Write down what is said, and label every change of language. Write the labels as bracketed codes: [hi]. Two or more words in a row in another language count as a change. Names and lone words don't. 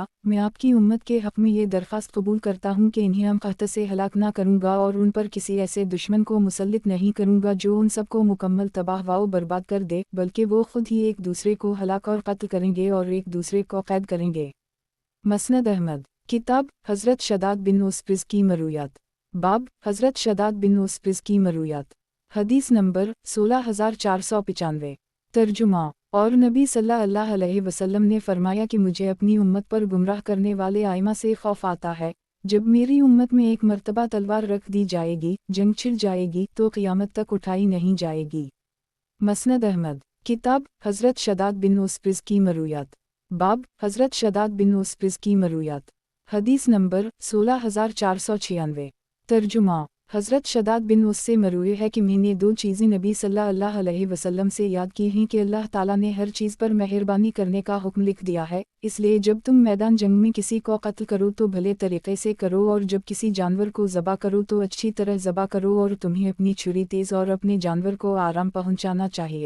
[ur] میں آپ کی امت کے حق میں یہ درخواست قبول کرتا ہوں کہ انہیں عام قحط سے ہلاک نہ کروں گا اور ان پر کسی ایسے دشمن کو مسلط نہیں کروں گا جو ان سب کو مکمل تباہ و برباد کر دے، بلکہ وہ خود ہی ایک دوسرے کو ہلاک اور قتل کریں گے اور ایک دوسرے کو قید کریں گے. مسند احمد کتاب حضرت شداد بن اوس رزکی مرویات. باب حضرت شداد بن اوس رزکی مرویات. حدیث نمبر 16495. ترجمہ اور نبی [ar] صلى الله عليه وسلم [ur] نے فرمایا کہ مجھے اپنی امت پر گمراہ کرنے والے ائمہ سے خوف آتا ہے. جب میری امت میں ایک مرتبہ تلوار رکھ دی جائے گی، جنگ چھڑ جائے گی تو قیامت تک اٹھائی نہیں جائے گی. مسند احمد کتاب حضرت شداد بن اوس رزکی مرویات. باب حضرت شداد بن اوس رزکی مرویات. حدیث نمبر 16496۔ ترجمہ۔ حضرت شداد بن اوس سے مروی ہے کہ میں نے دو چیزیں نبی [ar] صلی اللہ علیہ وسلم [ur] سے یاد کی ہیں کہ اللہ تعالیٰ نے ہر چیز پر مہربانی کرنے کا حکم لکھ دیا ہے، اس لیے جب تم میدان جنگ میں کسی کو قتل کرو تو بھلے طریقے سے کرو، اور جب کسی جانور کو ذبح کرو تو اچھی طرح ذبح کرو، اور تمہیں اپنی چھری تیز اور اپنے جانور کو آرام پہنچانا چاہیے۔